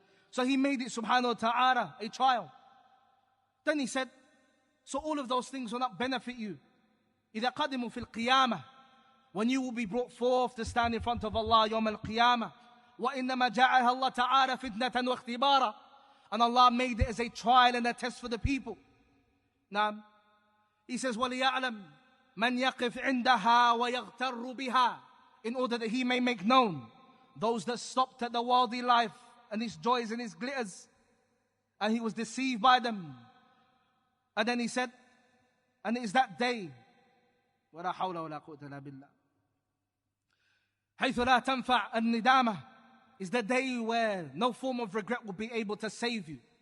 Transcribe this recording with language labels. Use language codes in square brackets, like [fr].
[en] So he made it, subhanahu wa ta'ala, a trial. Then he said, so all of those things will not benefit you. [ar] إِذَا قَدِمُوا فِي الْقِيَامَةِ. [en] When you will be brought forth to stand in front of Allah, [ar] يوم القيامة. وَإِنَّمَا جَعَلَهَا اللَّهُ تَعَالَى فِتْنَةً وَاخْتِبَارًا. [en] And Allah made it as a trial and a test for the people. Now, he says, [ar] وَلِيَعْلَمْ مَنْ يَقِفْ عِنْدَهَا وَيَغْتَرُّ بِهَا. [en] In order that he may make known those that stopped at the worldly life and its joys and its glitters, and he was deceived by them. And then he said, and it is that day, [ar] وَلَا حَوْلَ وَلَا قُوَّةَ إِلَّا بِاللَّهِ, حَيْثُ لَا تَنْفَعْ النِّدَامَةِ, [en] is the day where no form of regret will be able to save you.